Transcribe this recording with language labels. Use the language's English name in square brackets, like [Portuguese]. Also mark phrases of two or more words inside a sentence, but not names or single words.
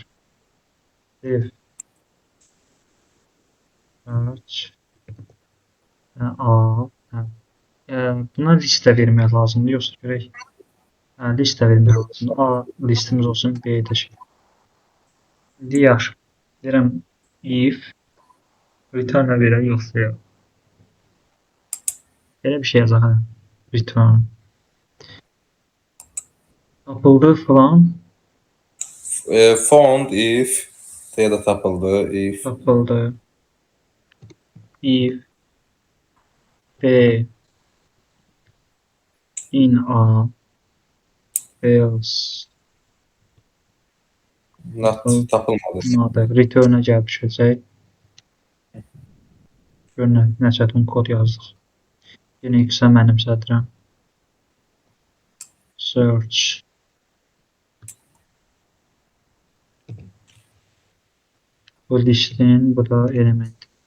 [English] Dev. Search. [Azerbaijani] Buna listə vermək lazımdır, yoxsa görək. Listə vermək lazımdır. A listimiz olsun, B də şey. İndi yaxşı. Deyirəm [English] if return [Azerbaijani] verək, yoxsa yox. Belə bir şey yazaq. Return. Tapıldı falan. [English] Found if [Azerbaijani] ya da tapıldı if. [English] Tapıldı. If B in A else [Azerbaijani] Not tapılmadı. return'a gəlib düşəcək. Gör nə çətin kod yazdıq. Yenə x-ə mənimsədirəm. Search. Bu listin, bu da element.